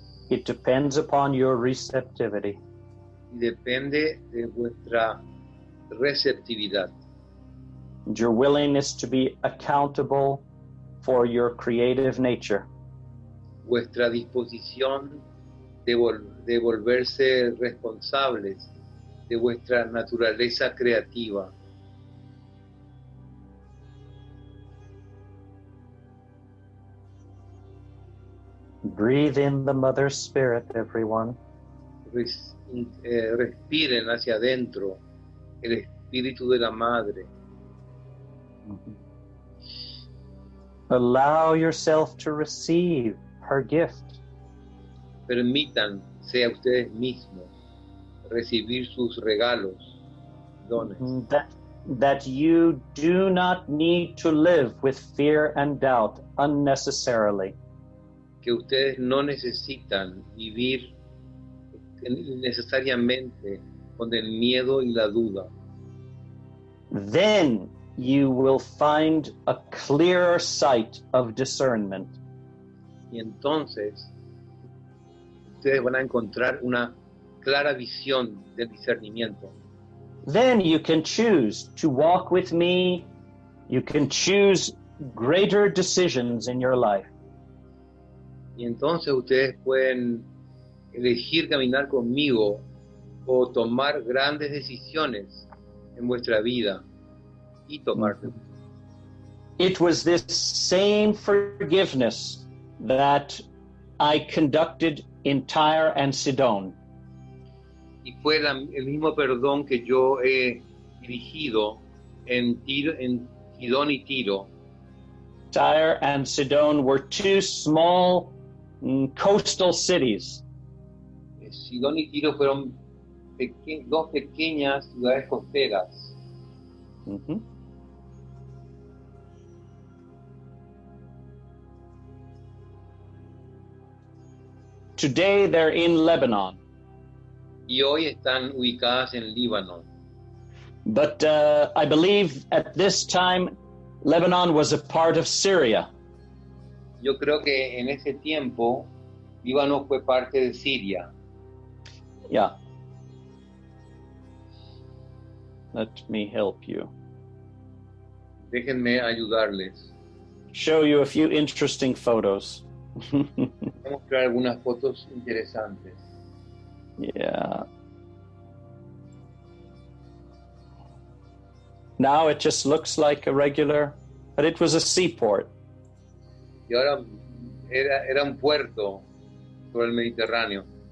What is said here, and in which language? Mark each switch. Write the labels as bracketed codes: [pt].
[en] It depends upon your receptivity. [es] Y depende de vuestra receptividad. [en] And your willingness to be accountable for your creative nature. [es] Vuestra disposición de volverse responsables de vuestra naturaleza creativa. [en] Breathe in the Mother Spirit, everyone. [es] Respiren hacia adentro el espíritu de la Madre. [en] Allow yourself to receive her gift. [es] Permítanse a ustedes mismos recibir sus regalos, dones. [en] That you do not need to live with fear and doubt unnecessarily. [es] Que ustedes no necesitan vivir necesariamente con el miedo y la duda. [en] Then you will find a clearer sight of discernment. [es] Y entonces ustedes van a encontrar una clara visión del discernimiento. [en] Then you can choose to walk with me. You can choose greater decisions in your life. [es] Y entonces ustedes pueden elegir caminar conmigo o tomar grandes decisiones en vuestra vida y tomar. [en] It was this same forgiveness that I conducted in Tyre and Sidon. [es] Y fue el mismo perdón que yo he dirigido en Sidón y Tiro. [en] Tyre and Sidon were two small coastal cities. [es] Sidón y Tiro fueron dos pequeñas ciudades costeras. Mm-hmm. [en] Today they're in Lebanon. [es] Y hoy están ubicadas en Líbano. [en] But I believe at this time Lebanon was a part of Syria. [es] Yo creo que en ese tiempo Líbano fue parte de Siria. [en] Yeah. Let me help you. [es] Déjenme ayudarles. [en] Show you a few interesting photos. [es] Voy a mostrar algunas fotos interesantes. [en] Yeah. Now it just looks like a regular, but it was a seaport. [es] Y ahora era un puerto sobre el Mediterráneo.